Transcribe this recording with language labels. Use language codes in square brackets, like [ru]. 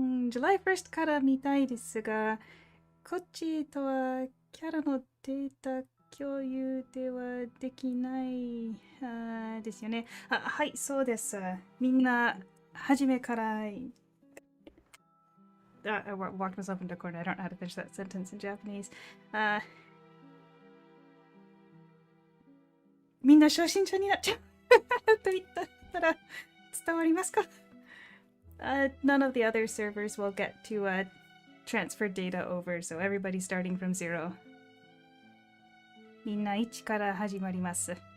[en] July 1st [ja] から見たいですが、こっちとはキャラのデータ共有ではできないですよね。はい、そうです。みんな、初めから、 [en] I walked myself into a corner. I don't know how to finish that sentence in Japanese. [ja] みんな初心者になっちゃうと言ったら伝わりますか？ [en] None of the other servers will get to transfer data over, so everybody's starting from zero. [ja] みんな1から始まります。